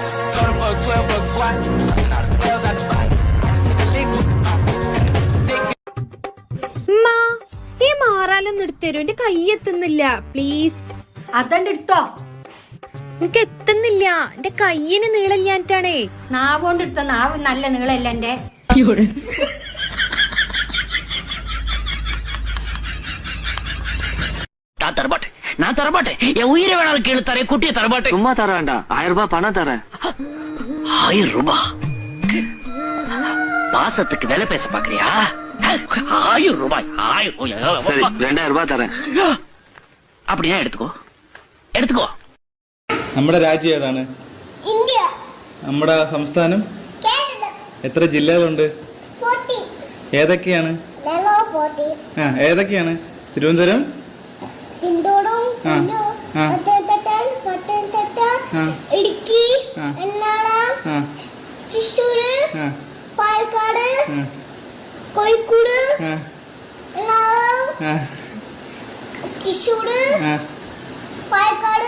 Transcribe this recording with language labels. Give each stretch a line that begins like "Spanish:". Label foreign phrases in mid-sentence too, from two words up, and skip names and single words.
Malayalam: ഈ മാറാലൊന്നും എടുത്തരും, എന്റെ കൈ എത്തുന്നില്ല, പ്ലീസ്. അതണ്ട് എടുത്തോ. എനിക്ക് എത്തുന്നില്ല, എന്റെ കയ്യിന് നീളല്ലാഞ്ഞിട്ടാണേ. നാവോണ്ട് എടുത്ത നാവ് നല്ല നീളല്ല എന്റെ.
Tamil: நான் தரமாட்டேன். என் உயிரை வேணாலும் கீழே தரேன், குட்டியை தரமாட்டேன். சும்மா தர வேண்டாம், 1000 ரூபாய் பணம் தரேன். 1000 ரூபாய்? பாசத்துக்கு விலை பேச பாக்குறியா? 1000 ரூபாய். சரி, 2000 ரூபாய் தரேன். அப்படியே എടുത്തുക്കോ.
Malayalam: നമ്മുടെ രാജ്യം ഏതാണ്? ഇന്ത്യ. നമ്മുടെ സംസ്ഥാനം? കേരള. എത്ര ജില്ലകളുണ്ട്? 40. ഏതൊക്കെയാണ്? 40. ഏതൊക്കെയാണ്? തിരുവനന്തപുരം, തിണ്ടോടും, പത്തനംതിട്ട, ഇടുക്കി, എറണാകുളം, തൃശ്ശൂര്, പാലക്കാട്, കോഴിക്കോട്, തൃശ്ശൂര്, പാലക്കാട്,